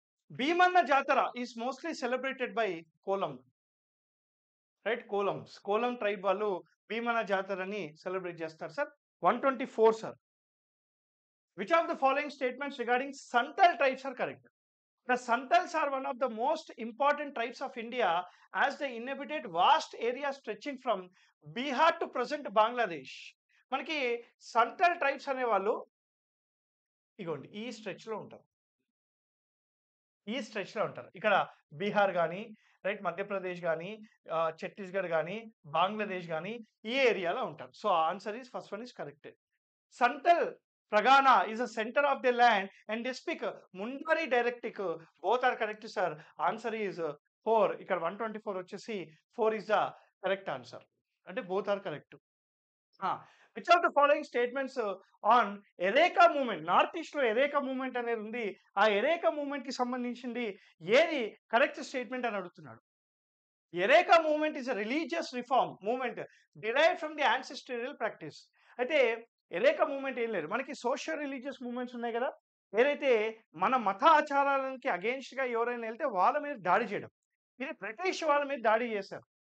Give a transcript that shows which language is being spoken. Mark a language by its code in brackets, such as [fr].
[en] Bhimanna Jatara is mostly celebrated by Kolam, right? [te] Kolam tribe వాళ్ళు Bhimanna జాతరని celebrate చేస్తారు sir. 124 sir. [en] Which of the following statements regarding Santal tribes are correct? The Santals are one of the most important tribes of India as they inhabited vast areas stretching from Bihar to present Bangladesh. [te] మనకి Santhal tribes అనే వాళ్ళు ఇగోండి ఈ stretch లో ఉంటారు. ఇక్కడ బీహార్ కానీ, right, Madhya Pradesh కానీ, ఛత్తీస్గఢ్ కానీ, బంగ్లాదేశ్ కానీ ఈ ఏరియాలో ఉంటారు. [en] So answer is first one is correct. Santal Pragana is a center of the land and they speak Mundari dialectic. Both are correct sir. Answer is 4. [te] ఇక్కడ 124 వచ్చేసి [en] 4 is the correct answer. [te] అంటే [en] both are correct. Which of the following statements on Ereka movement? [te] North east లో ఎరేకా movement అనేది ఉంది. ఆ ఎరేకా movement కి సంబంధించింది ఏది కరెక్ట్ స్టేట్మెంట్ అని అడుగుతున్నాడు. [en] Eraka movement is a religious reform movement derived from the ancestral practice. [te] అయితే ఎరేకా మూవ్మెంట్ ఏం లేదు, మనకి సోషల్ రిలీజియస్ మూవ్మెంట్స్ ఉన్నాయి కదా, ఏదైతే మన మత ఆచారాలకి అగేన్స్ట్ గా ఎవరైనా వెళ్తే వాళ్ళ మీద దాడి చేయడం, ఇది బ్రిటిష్ వాళ్ళ మీద దాడి చేశారు.